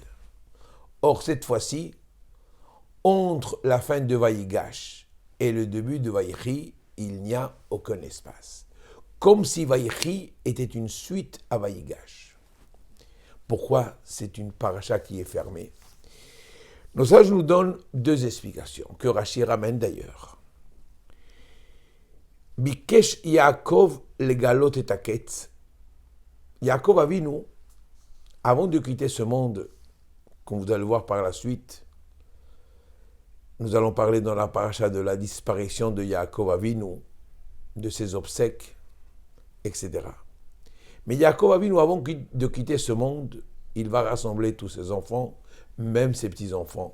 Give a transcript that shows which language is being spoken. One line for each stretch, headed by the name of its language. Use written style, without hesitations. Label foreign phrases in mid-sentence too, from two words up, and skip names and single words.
French: Or, cette fois-ci, entre la fin de Vaïgash et le début de Vaïchi, il n'y a aucun espace. Comme si Vaïchi était une suite à Vaïgash. Pourquoi c'est une paracha qui est fermée? Nos sages nous donnent deux explications, que Rashi ramène d'ailleurs.
Hebrew: ביקש יעקב לגלות את הקץ.
French: Yaakov Avinu, avant de quitter ce monde, comme vous allez voir par la suite, nous allons parler dans la paracha de la disparition de Yaakov Avinu, de ses obsèques, etc. Mais Yaakov Avinu, avant de quitter ce monde, il va rassembler tous ses enfants, même ses petits-enfants.